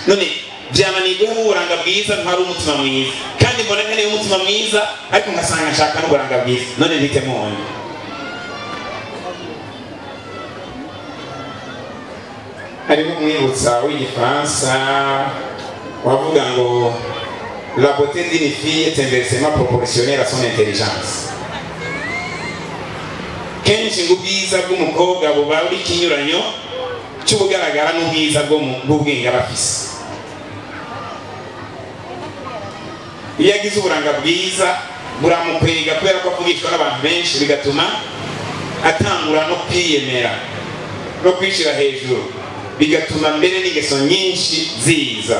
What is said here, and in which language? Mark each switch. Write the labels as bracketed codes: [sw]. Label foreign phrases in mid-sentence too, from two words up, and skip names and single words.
[rn] None byamanirwe mu buranga bwiza ntwari umutima mwiza, kandi mbona nkeneye umutima mwiza ariko ngasanga nshaka n'uburanga bwiza. None ntitemone. Hariho umwibutsa w'igifaransa wavuga ngo [fr] la beauté d'une fille est inversement proportionnelle à son intelligence. [rn] Kenshi ngo ubwiza bw'umukobwa buba buri kinyuranyo cy'ubugaragara n'ubwiza bw'ubwenge aba afise. Iyo agize uburanga bwiza buramukwega kubera ko avugishwa n'abantu benshi, bigatuma atangura no kwiyemera no kwishira hejuru, bigatuma mbere n'ingeso nyinshi ziza.